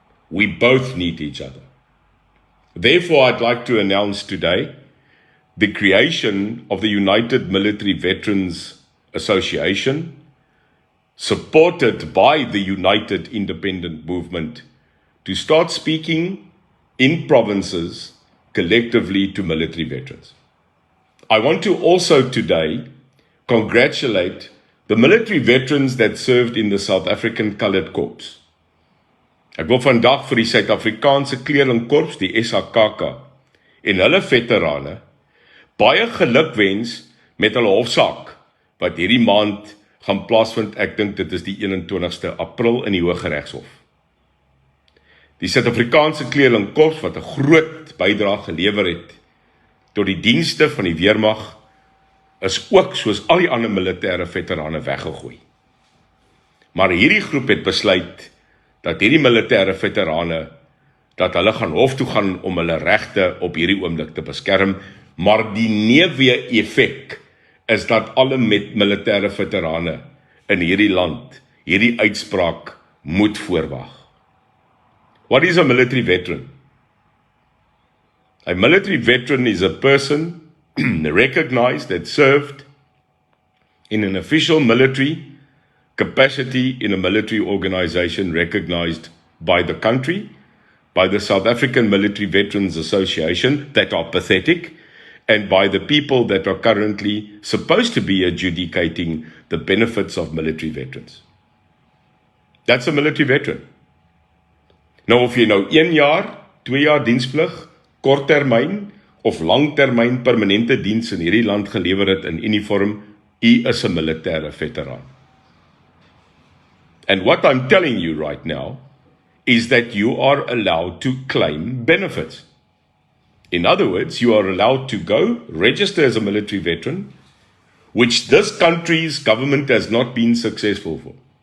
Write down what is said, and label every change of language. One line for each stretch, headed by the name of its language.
English: We both need each other. Therefore, I'd like to announce today the creation of the United Military Veterans Association, supported by the United Independent Movement, to start speaking in provinces collectively to military veterans. I want to also today congratulate the military veterans that served in the South African Coloured Corps.
Afrikaans: Ek wil vandag vir die Suid-Afrikaanse Kleerlingkorps, die SAKK, en hulle veterane baie gelukwens met hulle hofsaak wat hierdie maand gaan plaasvind. Ek dink dit is die 21ste April in die Hooggeregshof. Die Suid-Afrikaanse Kleerlingkorps wat 'n groot bydrae gelewer het tot die dienste van die weermag, is ook soos al die ander militêre veterane weggegooi. Maar hierdie groep het besluit dat hierdie militêre veterane, dat hulle gaan hof toe gaan om hulle regte op hierdie oomblik te beskerm, maar die neeweffek is dat alle militêre veterane in hierdie land hierdie uitspraak moet voorwag.
English: What is a military veteran? A military veteran is a person recognized that served in an official military capacity in a military organization recognized by the country, by the South African Military Veterans Association, that are pathetic, and by the people that are currently supposed to be adjudicating the benefits of military veterans. That's a military veteran.
Afrikaans: Nou of jy nou 1 jaar, 2 jaar diensplig, korttermyn of langtermyn permanente diens in hierdie land gelewer het in uniform, u is 'n militêre veteraan.
English: And what I'm telling you right now is that you are allowed to claim benefits. In other words, you are allowed to go register as a military veteran, which this country's government has not been successful for.